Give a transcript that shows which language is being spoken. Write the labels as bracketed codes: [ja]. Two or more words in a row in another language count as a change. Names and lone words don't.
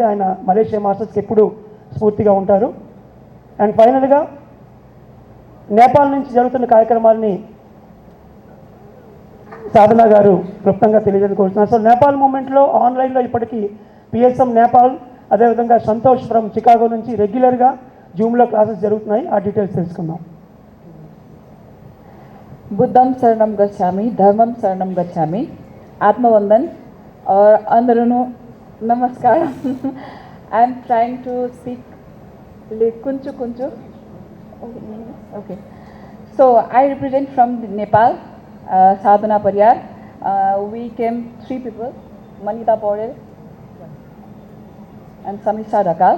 [te] ఆయన మలేషియా మాస్టర్స్కి ఎప్పుడు స్ఫూర్తిగా ఉంటారు. [en] and finally [te] నేపాల్ నుంచి జరుగుతున్న కార్యక్రమాలని సాధన గారు క్లుప్తంగా తెలియజేయకోరుతున్నారు. సో నేపాల్ మూమెంట్లో ఆన్లైన్లో ఇప్పటికీ పిఎస్ఎం నేపాల్, అదేవిధంగా సంతోష్ ఫ్రమ్ చికాగో నుంచి రెగ్యులర్గా జూమ్లో క్లాసెస్ జరుగుతున్నాయి. ఆ డీటెయిల్స్ తెలుసుకుందాం. [pi] बुद्धम शरणम गच्छामि, धर्मम शरणम गच्छामि, [hi] आत्मवंदन और अंदरू नमस्कार. [en] I am trying to speak [te] కొంచెం కొంచెం [en] Okay. So I represent from Nepal, Sadhana Pariyar. We came 3 people, Manita Paurel and Samishta Rakal.